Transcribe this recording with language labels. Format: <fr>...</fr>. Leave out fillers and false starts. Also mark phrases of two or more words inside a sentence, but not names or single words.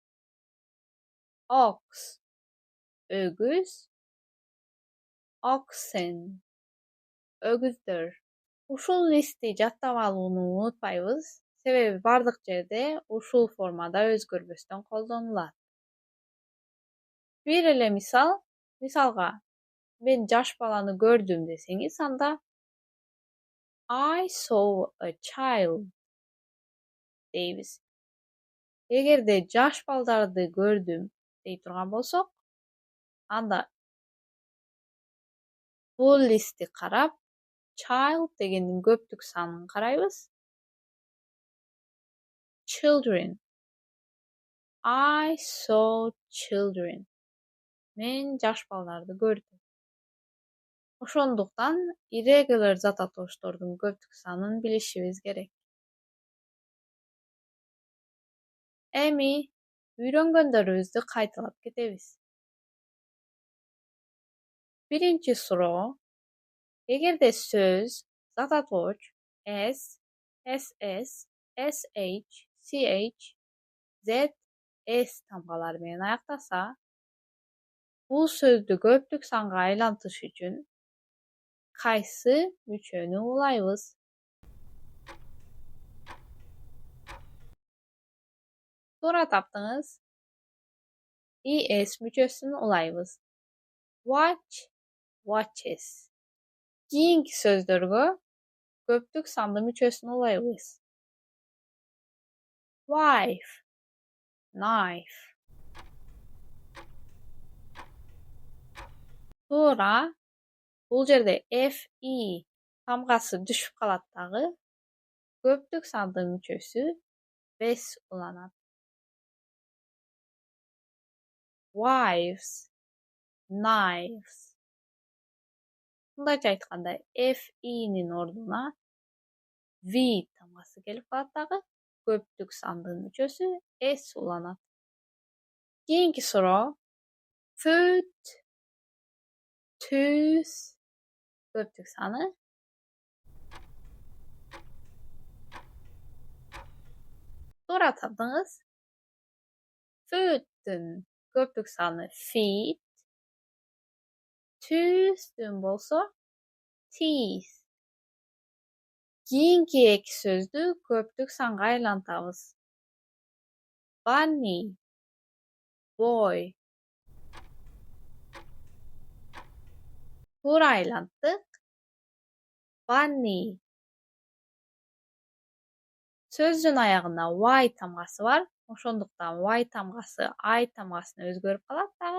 <ky>Ox — өгүз, oxen — өгүздөр. Ушул листти жаттап алууну унутпайбыз, себеби бардык жерде ушул формада өзгөрбөстөн колдонулат. Бир эле мисалга, мен жаш баланы көрдүм десеңиз, анда</ky> <en>I saw a child</en> <ky>дейбиз. Эгерде жаш балдарды көрдүм дей турган болсок, анда бул листти карап, child дегендин көптүк санын карайбыз.</ky> <en>Children. I saw children.</en> <ky>Мен жаш балдарды көрдүм. Ошондуктан irregular зат атоштордун көптүк санын билишибиз керек. Эми үйрөнгөндөрүбүздү кайталап кетебиз. Биринчи суроо. Эгерде сөз, зат атооч s, ss, sh, ch, z, s тамгалары менен аяктаса, бул сөздү көптүк санга айлантыш үчүн кайсы мүчөнү улайбыз? Туура таптыңыз. es мүчөсүн улайбыз.</ky> <en>Watch, watches.</en> <ky>Кийинки сөздөргө көптүк санды мүчөсүн улайбыз.</ky> <en>Wife, knife.</en> <ky>Туура. Бул жерде fi тамгасы түшүп калат дагы. Көптүк санды мүчөсү bes уланат.</ky> <en>Wives, knives.</en> <ky>Мындайча айтканда, fi'нин ордуна v тамгасы келип калат дагы. Көптүк сандын мүчөсү s уланат. Кийинки суроо.</ky> <en>Foot, Tooth</en> <ky>көптүк саны. Туура таптыңыз. Food'тун көптүк саны feet. Tooth'тун болсо teeth. Кийинки эки сөздү көптүк санга айлантабыз.</ky> <en>Bunny, boy.</en> <ky>Туура айланттык.</ky> <en>Bunny.</en> <ky>Сөздүн аягында y тамгасы бар. Ошондуктан y тамгасы I тамгасына өзгөрүп калат дагы.</ky>